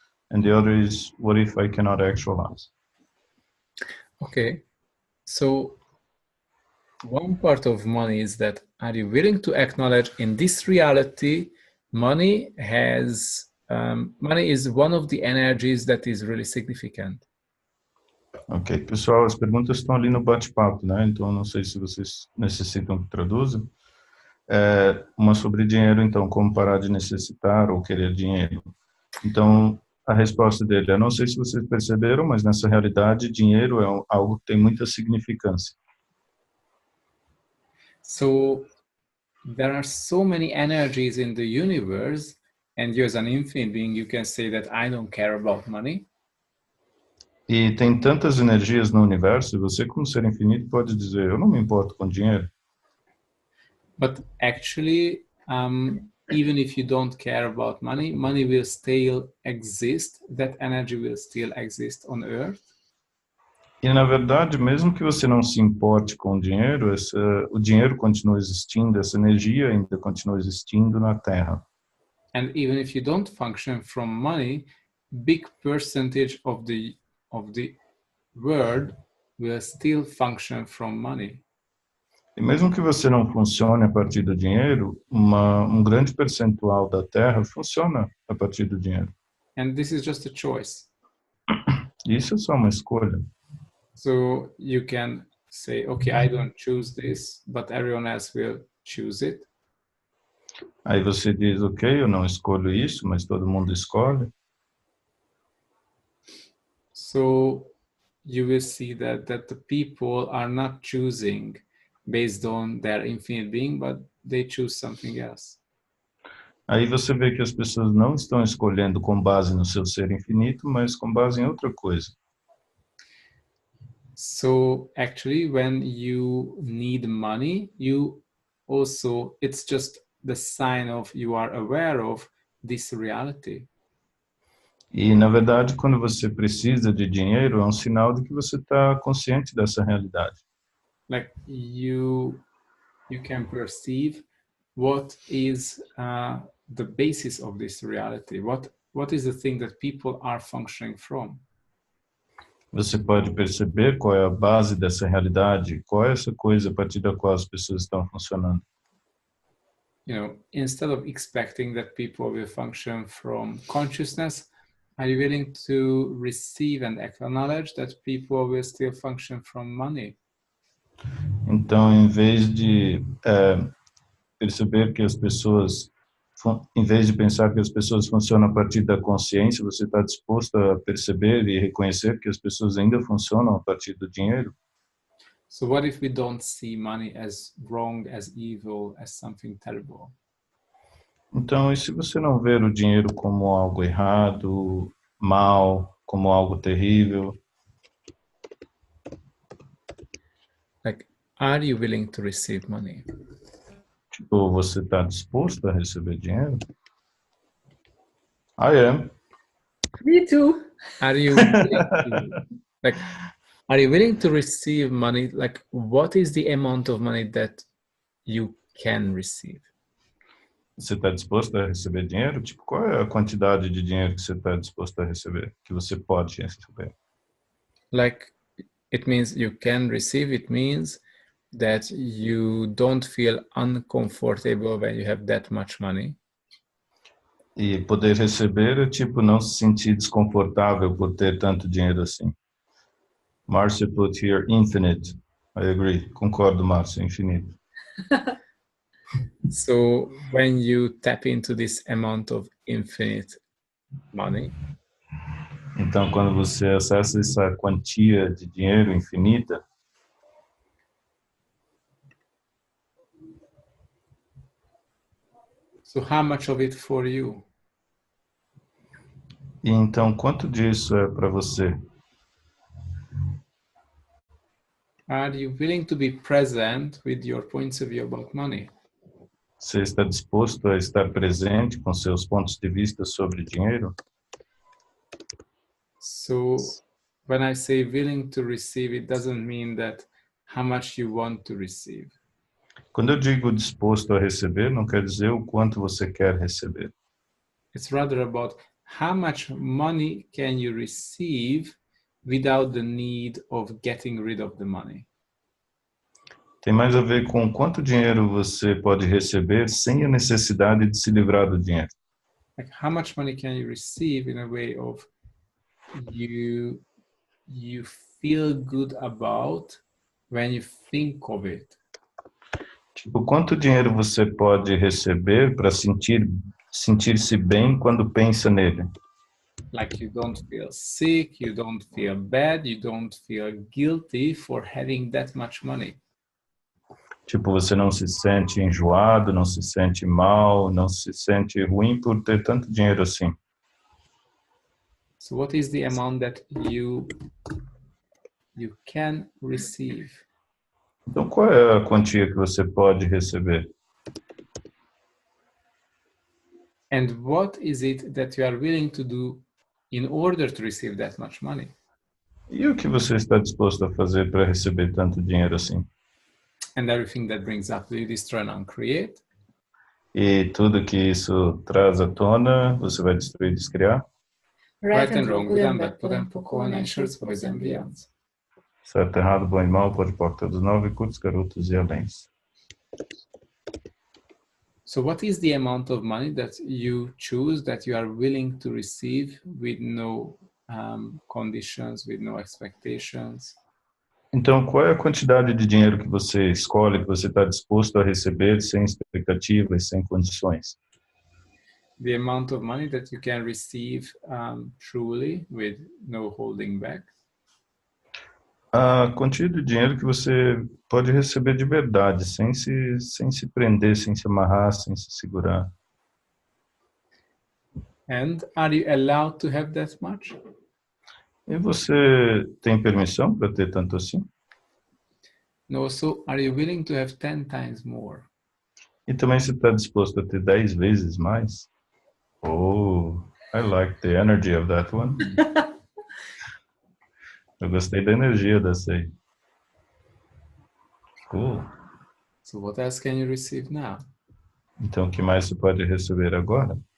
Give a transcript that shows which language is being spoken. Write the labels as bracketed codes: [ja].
[en] And the other is, what if I cannot actualize? Okay. So one part of money is that, are you willing to acknowledge in this reality, money is one of the energies that is really significant. [pt] Ok, pessoal, as perguntas estão ali no bate-papo, né? Então, não sei se vocês necessitam que traduza. Uma sobre dinheiro, então, como parar de necessitar ou querer dinheiro. Então, a resposta dele é, não sei se vocês perceberam, mas nessa realidade, dinheiro é algo que tem muita significância. [en] So, there are so many energies in the universe, and you as an infinite being, you can say that I don't care about money. [pt] E tem tantas energias no universo, e você como ser infinito pode dizer, eu não me importo com dinheiro. [en] But actually, even if you don't care about money, money will still exist, that energy will still exist on Earth. [pt] E, na verdade, mesmo que você não se importe com o dinheiro dinheiro continua existindo, essa energia ainda continua existindo na Terra. [en] And even if you don't function from money, big percentage of the world will still function from money. [pt] E mesmo que você não funcione a partir do dinheiro, um grande percentual da Terra funciona a partir do dinheiro. [en] And this is just a choice. [pt] Isso é só uma escolha. [en] So you can say, okay, I don't choose this, but everyone else will choose it. [pt] Aí você diz, ok, eu não escolho isso, mas todo mundo escolhe. [en] So you will see that the people are not choosing based on their infinite being, but they choose something else. [pt] Aí você vê que as pessoas não estão escolhendo com base no seu ser infinito, mas com base em outra coisa. [en] So actually, when you need money, it's just the sign of you are aware of this reality. [pt] E, na verdade, quando você precisa de dinheiro, é um sinal de que você está consciente dessa realidade. [en] Like you can perceive what is the basis of this reality. What is the thing that people are functioning from? [pt] Você pode perceber qual é a base dessa realidade, qual é essa coisa a partir da qual as pessoas estão funcionando. [en] You know, instead of expecting that people will function from consciousness, are you willing to receive and acknowledge that people will still function from money? [pt] Então, em vez de perceber que as pessoas, em vez de pensar que as pessoas funcionam a partir da consciência, você está disposto a perceber e reconhecer que as pessoas ainda funcionam a partir do dinheiro? [en] So what if we don't see money as wrong, as evil, as something terrible? [pt] Então, e se você não ver o dinheiro como algo errado, mal, como algo terrível? [en] Like, are you willing to receive money? [pt] Tipo, você está disposto a receber dinheiro? [en] I am. Me too. Are you willing to, like, are you willing to receive money? Like, what is the amount of money that you can receive? [pt] Você está disposto a receber dinheiro? Tipo, qual é a quantidade de dinheiro que você está disposto a receber? Que você pode receber? [en] Like, it means you can receive. It means that you don't feel uncomfortable when you have that much money. [pt] E poder receber é tipo não se sentir desconfortável por ter tanto dinheiro assim. [en] Márcio put here infinite. I agree. [pt] Concordo, Márcio, infinito. [en] So when you tap into this amount of infinite money, [pt] Então, quando você acessa essa quantia de dinheiro infinita, [en] so how much of it for you? [pt] e então quanto disso é para você? [en] Are you willing to be present with your points of view about money? [pt] Você está disposto a estar presente com seus pontos de vista sobre dinheiro? [en] So when I say willing to receive, it doesn't mean that how much you want to receive. [pt] Quando eu digo disposto a receber, não quer dizer o quanto você quer receber. [en] It's rather about how much money can you receive without the need of getting rid of the money. [pt] Tem mais a ver com quanto dinheiro você pode receber sem a necessidade de se livrar do dinheiro. [en] Like how much money can you receive in a way of you feel good about when you think of it. [pt] Tipo, quanto dinheiro você pode receber para sentir-se bem quando pensa nele? [en] Like you don't feel sick, you don't feel bad, you don't feel guilty for having that much money. [pt] Tipo, você não se sente enjoado, não se sente mal, não se sente ruim por ter tanto dinheiro assim. [en] So what is the amount that you can receive? [pt] Então, qual é a quantia que você pode receber? [en] And what is it that you are willing to do in order to receive that much money? [pt] E o que você está disposto a fazer para receber tanto dinheiro assim? [en] And everything that brings up, do you destroy and uncreate? [pt] E tudo que isso traz à tona, você vai destruir e descriar? [en] Right and wrong, good and bad, podem pakolni, shirts, boys and beyonds. [pt] Certo, errado, bom e mal, pode porta dos nove, curtos, garotos e aléns. [en] So what is the amount of money that you choose that you are willing to receive with no conditions, with no expectations? [pt] Então, qual é a quantidade de dinheiro que você escolhe, que você está disposto a receber sem expectativas, sem condições? [en] The amount of money that you can receive truly with no holding back? [pt] A quantia de dinheiro que você pode receber de verdade, sem se prender, sem se amarrar, sem se segurar. [en] And are you allowed to have that much? [pt] E você tem permissão para ter tanto assim? [en] No, so are you willing to have 10 times more? [pt] E também você está disposto a ter 10 vezes mais? [en] Oh, I like the energy of that one. [pt] Eu gostei da energia dessa aí. [en] Cool. So what else can you receive now? [pt] Então, o que mais você pode receber agora?